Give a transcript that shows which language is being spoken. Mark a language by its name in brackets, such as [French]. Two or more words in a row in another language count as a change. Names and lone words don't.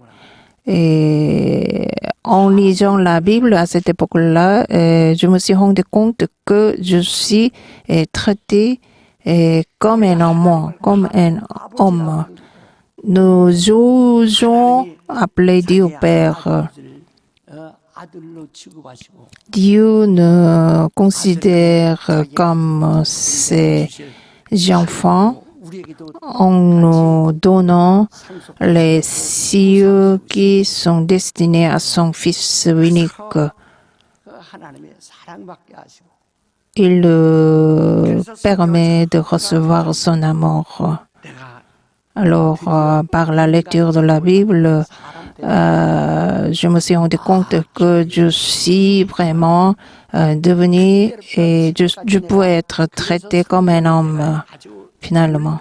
[French] Et en lisant la Bible à cette époque-là, je me suis rendu compte que je suis traité comme un homme, comme un homme. Nous osons appeler Dieu Père. [Korean] 아들로 취급하시고 [French] Dieu nous considère comme ses enfants [Korean] 우리에게도 [French] en nous donnant les cieux qui sont destinés à son Fils unique. [Korean] 그 하나님의 사랑받게 하시고 [French] Il permet de recevoir son amour. [Korean] 내가 [French] Alors, par la lecture de la Bible, je me suis rendu compte que je suis vraiment devenu et je peux être traité comme un homme, finalement.